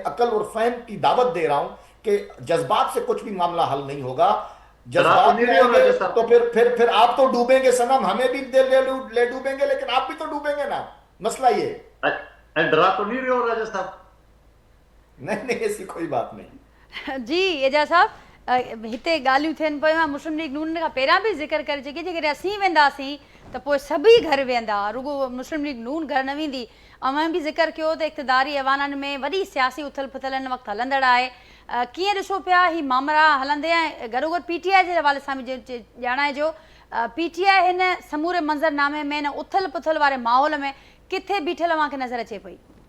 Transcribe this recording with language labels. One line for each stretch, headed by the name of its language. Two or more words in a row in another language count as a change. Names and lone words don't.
Urdu: میں عقل اور فہم کی دعوت دے رہا ہوں کہ جذبات سے کچھ بھی معاملہ حل نہیں ہوگا. ڈرا تو جذبات نہیں میں رہے ہو آئیں گے راجہ صاحب؟ تو پھر آپ تو ڈوبیں گے صنم, ہمیں بھی لے ڈوبیں گے, لیکن آپ بھی تو ڈوبیں گے نا. مسئلہ یہ ڈرا تو نہیں رہے ہو راجہ صاحب؟ نہیں, ایسی کوئی بات نہیں.
Sindhi: जी एजाज साहब हिते ॻाल्हियूं थियनि पियूं. मुस्लिम लीग नून खां पहिरियां बि ज़िक्र करे चुकी जेकॾहिं असीं वेंदासीं त पोइ सभई घर वेंदा, रुगो मुस्लिम लीग नून घर न वेंदी. ऐं बि ज़िक्र कयो त इक़्तिदारी ऐवाननि में वॾी सियासी उथल पुथल हिन वक़्तु हलंदड़ आहे. कीअं ॾिसो पिया ही मामला हलंदे, ऐं गॾोगॾु PTI जे हवाले सां बि ॼाणाइजो PTI हिन समूरे मंज़रनामे में हिन उथल पुथल वारे माहौल में किथे बीठल अव्हांखे नज़र अचे पई?